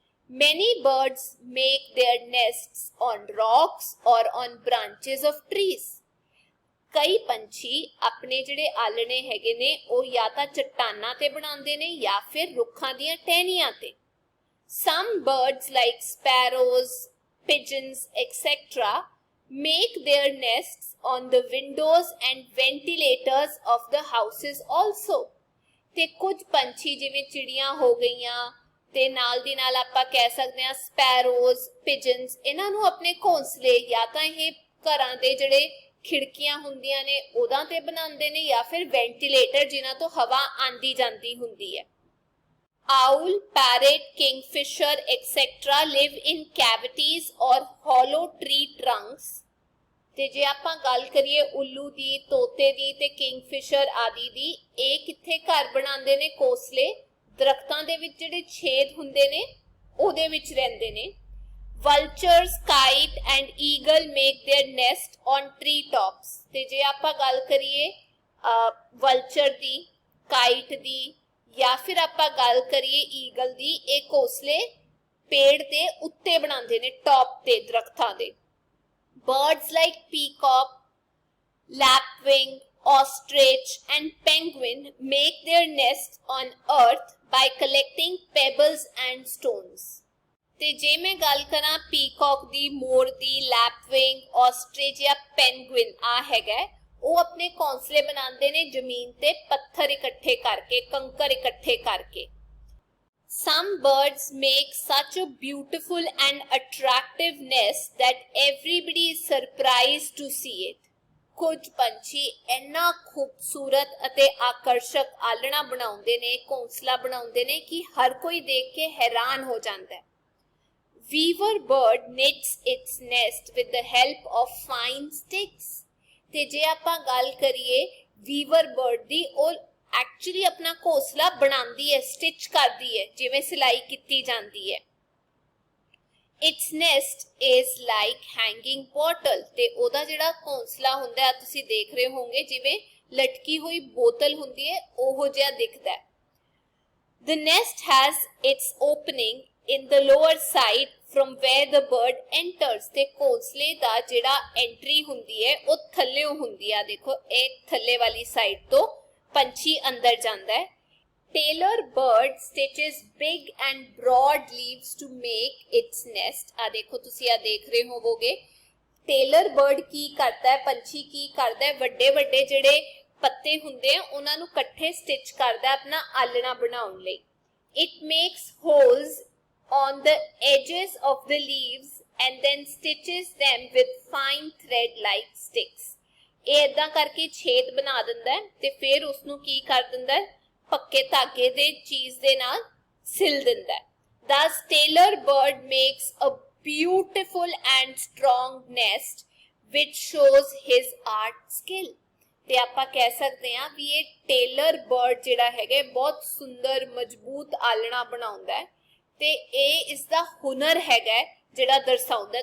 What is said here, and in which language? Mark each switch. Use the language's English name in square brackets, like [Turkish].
[English] Many birds make their nests on rocks or on branches of trees, [Punjabi] ਕਈ ਪੰਛੀ ਆਪਣੇ ਜਿਹੜੇ ਆਲਣੇ ਹੈਗੇ ਨੇ ਉਹ ਜਾਂ ਤਾਂ ਚੱਟਾਨਾਂ ਤੇ ਬਣਾਉਂਦੇ ਨੇ ਜਾਂ ਫਿਰ ਰੁੱਖਾਂ ਦੀਆਂ ਟਹਿਣੀਆਂ ਤੇ। [English] Some birds like sparrows, pigeons, etc. make their nests on the windows and ventilators of the houses also। [Punjabi] ਤੇ ਕੁਝ ਪੰਛੀ ਜਿਵੇਂ ਚਿੜੀਆਂ ਹੋ ਗਈਆਂ ਤੇ ਨਾਲ ਦੀ ਨਾਲ ਆਪਾਂ ਕਹਿ ਸਕਦੇ ਹਾਂ [English] sparrows, pigeons, [Punjabi] ਇਹਨਾਂ ਨੂੰ ਆਪਣੇ ਘੋਂਸਲੇ ਜਾਂ ਤਾਂ ਇਹ ਘਰਾਂ ਦੇ ਜਿਹੜੇ ਖਿੜਕੀਆਂ ਹੁੰਦੀਆਂ ਨੇ ਉਹਨਾਂ ਤੇ ਬਣਾਉਂਦੇ ਨੇ ਜਾਂ ਫਿਰ ਵੈਂਟੀਲੇਟਰ ਜਿਨ੍ਹਾਂ ਤੋਂ ਹਵਾ ਆਂਦੀ ਜਾਂਦੀ ਹੁੰਦੀ ਹੈ। [English] Owl, parrot, kingfisher, etc. live in cavities or hollow tree trunks। [Punjabi] ਤੇ ਜੇ ਆਪਾਂ ਗੱਲ ਕਰੀਏ ਉੱਲੂ ਦੀ, ਤੋਤੇ ਦੀ ਤੇ ਕਿੰਗਫਿਸ਼ਰ ਆਦि ਦੀ, ਇਹ ਕਿੱਥੇ ਘਰ ਬਣਾਉਂਦੇ ਨੇ? ਘੋਂਸਲੇ ਦਰਖਤਾਂ ਦੇ ਵਿੱਚ ਜਿਹੜੇ ਛੇਦ ਹੁੰਦੇ ਨੇ ਉਹਦੇ ਵਿੱਚ ਰਹਿੰਦੇ ਨੇ। [English] Vultures, kite and eagle make their nest on tree tops, [Punjabi] ਤੇ ਜੇ ਆਪਾਂ ਗੱਲ ਕਰੀਏ vulture ਦੀ, kite ਦੀ ਜਾਂ ਫਿਰ ਆਪਾਂ ਗੱਲ ਕਰੀਏ eagle ਦੀ, ਇਹ ਘੋਂਸਲੇ ਪੇੜ ਦੇ ਉੱਤੇ ਬਣਾਉਂਦੇ ਨੇ, ਟੌਪ ਤੇ ਦਰਖਤਾਂ ਦੇ। [English] Birds like peacock, lapwing, ostrich and penguin make their nests on earth by collecting pebbles and stones। [Punjabi] ਤੇ ਜੇ ਮੈਂ ਗੱਲ ਕਰਾਂ ਪੀਕੌਕ ਦੀ, ਮੋਰ ਦੀ, ਲੈਪਵਿੰਗ, ਆਸਟ੍ਰਿਚ ਜਾਂ ਪੈਨਗੁਇਨ, ਆ ਹੈਗਾ, ਉਹ ਆਪਣੇ ਘੌਂਸਲੇ ਬਣਾਉਂਦੇ ਨੇ ਜ਼ਮੀਨ ਤੇ ਪੱਥਰ ਇਕੱਠੇ ਕਰਕੇ, ਕੰਕਰ ਇਕੱਠੇ ਕਰਕੇ। [English] Some birds make such a beautiful and attractive nest that everybody is surprised to see it. [Punjabi] ਕੁਝ ਪੰਛੀ ਇੰਨਾ ਖੂਬਸੂਰਤ ਅਤੇ ਆਕਰਸ਼ਕ ਆਲਣਾ ਬਣਾਉਂਦੇ ਨੇ, ਘੌਂਸਲਾ ਬਣਾਉਂਦੇ ਨੇ ਕਿ ਹਰ ਕੋਈ ਦੇਖ ਕੇ ਹੈਰਾਨ ਹੋ ਜਾਂਦਾ ਹੈ। [English] Weaver bird knits its nest with the help of fine sticks. [Punjabi] ਤੇ ਜੇ ਆਪਾਂ ਗੱਲ ਕਰੀਏ ਵੀਵਰ ਬਰਡ ਦੀ, ਉਹ ਐਕਚੁਅਲੀ ਆਪਣਾ ਘੋਂਸਲਾ ਬਣਾਉਂਦੀ ਹੈ, ਸਟਿਚ ਕਰਦੀ ਹੈ, ਜਿਵੇਂ ਸਿਲਾਈ ਕੀਤੀ ਜਾਂਦੀ ਹੈ। [English] Its nest is like hanging bottle, [Punjabi] ਤੇ ਉਹਦਾ ਜਿਹੜਾ ਘੋਂਸਲਾ ਹੁੰਦਾ ਹੈ, ਤੁਸੀਂ ਦੇਖ ਰਹੇ ਹੋਵੋਗੇ ਜਿਵੇਂ ਲਟਕੀ ਹੋਈ ਬੋਤਲ ਹੁੰਦੀ ਹੈ, ਉਹੋ ਜਿਹਾ ਦਿਖਦਾ ਹੈ। [English] The nest has its opening in the lower side from where the bird enters, [Punjabi] ਤੇ ਘੋਂਸਲੇ ਦਾ ਜਿਹੜਾ ਐਂਟਰੀ ਹੁੰਦੀ ਹੈ ਉਹ ਥੱਲਿਓਂ ਹੁੰਦੀ ਆ। ਦੇਖੋ ਇਹ ਥੱਲੇ ਵਾਲੀ ਸਾਈਡ ਤੋਂ ਪੰਛੀ ਅੰਦਰ ਜਾਂਦਾ ਹੈ। [English] Tailor bird stitches big and broad leaves to make its nest. [Punjabi] ਆ ਦੇਖੋ ਤੁਸੀਂ ਆ ਦੇਖ ਰਹੇ ਹੋਵੋਗੇ। ਟੇਲਰ ਬਰਡ ਕੀ ਕਰਦਾ ਹੈ, ਪੰਛੀ ਕੀ ਕਰਦਾ ਹੈ, ਵੱਡੇ ਵੱਡੇ ਜਿਹੜੇ ਪੱਤੇ ਹੁੰਦੇ ਆ ਉਹਨਾਂ ਨੂੰ ਇਕੱਠੇ ਸਟਿਚ ਕਰਦਾ ਆਪਣਾ ਆਲਣਾ ਬਣਾਉਣ ਲਈ। [English] It makes holes on the edges of the leaves and then stitches them with fine thread like sticks. [Punjabi] ਇਹ ਏਦਾਂ ਕਰਕੇ ਛੇਦ ਬਣਾ ਦਿੰਦਾ ਹੈ ਤੇ ਫਿਰ ਉਸ ਨੂੰ ਕੀ ਕਰ ਦਿੰਦਾ ਹੈ, ਪੱਕੇ ਧਾਗੇ ਦੇ ਚੀਜ਼ ਦੇ ਨਾਲ ਸਿਲ ਦਿੰਦਾ ਹੈ। [English] Thus tailor bird makes a beautiful and strong nest which shows his art skill. [Punjabi] ਤੇ ਆਪਾਂ ਕਹਿ ਸਕਦੇ ਹਾਂ ਵੀ ਇਹ ਟੇਲਰ ਬਰਡ ਜਿਹੜਾ ਹੈਗਾ ਬਹੁਤ ਸੁੰਦਰ ਮਜ਼ਬੂਤ ਆਲਣਾ ਬਣਾਉਂਦਾ ਹੈ ਤੇ ਇਹ ਇਸ ਦਾ ਹੁਨਰ ਹੈਗਾ ਜਿਹੜਾ ਦਰਸਾਉਂਦਾ।